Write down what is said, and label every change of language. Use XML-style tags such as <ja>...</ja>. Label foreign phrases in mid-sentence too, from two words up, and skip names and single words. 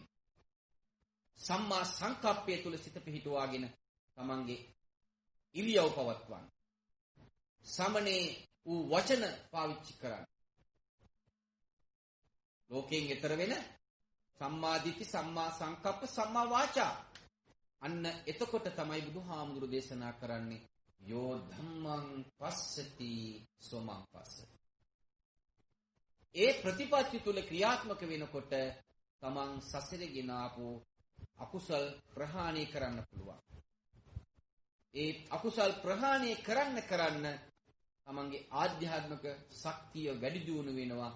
<si>සම්මා සංකප්පය තුල සිට පිහිටුවාගෙන තමන්ගේ ඉලියව පවත්වන්න. සමනේ වූ වචන පාවිච්චි කරන්න. ලෝකයෙන් ඊතර වෙන</si> <pi>සම්මා දිට්ඨි, සම්මා සංකප්ප, සම්මා වාචා.</pi> <si>අන්න එතකොට තමයි බුදුහාමුදුරු දේශනා කරන්නේ</si> <pi>යෝ ධම්මං පස්සති සෝමං පස්සති.</pi> <si>ඒ ප්‍රතිපත්ති තුල ක්‍රියාත්මක වෙනකොට තමන් සසරේ ගෙන ආපු අකුසල් ප්‍රහාණය කරන්න පුළුවන්. ඒ අකුසල් ප්‍රහාණය කරන්න තමන්ගේ ආධ්‍යාත්මික ශක්තිය වැඩි දියුණු වෙනවා.</si>